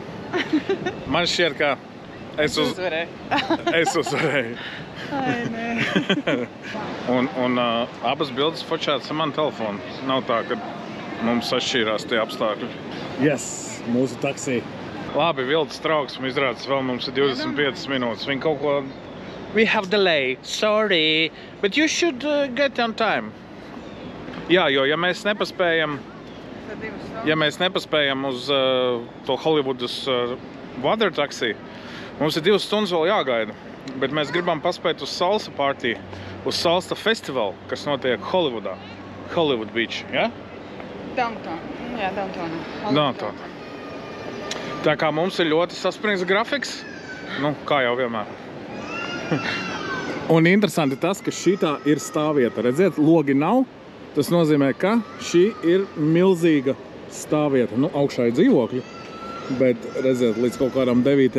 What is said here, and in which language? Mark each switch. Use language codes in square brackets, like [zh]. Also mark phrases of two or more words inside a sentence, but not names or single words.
[lv] Man šķiet, ka es uzvarēju. Ai, nē. un abas bildes fočētas ar manu telefonu. Nav tā, ka mums atšķīrās tie apstākļi. Yes, mūsu taksī. Labi, viltus trauksme izrādes vēl mums ir 25 minūtes. Viņi kaut ko... [en] We have delay, sorry, but you should get on time. [lv] Jā, jo ja mēs nepaspējam uz to Hollywoodas [en] water taxi, [lv] mums ir 2 stundas vēl jāgaida. Bet mēs gribam paspēt uz [en] salsa party, [lv] uz salsa festivalu, kas notiek Hollywoodā. Hollywood Beach, ja? Downtown. Jā, Downtown. Downtown. Tā kā mums ir ļoti saspringts grafiks, nu, kā jau vienmēr. Un interesanti tas, ka šitā ir stāvvieta. Redziet, logi nav. Tas nozīmē, ka šī ir milzīga stāvvieta. Nu, augšā ir dzīvokļi, bet redziet, līdz kaut kādam 9.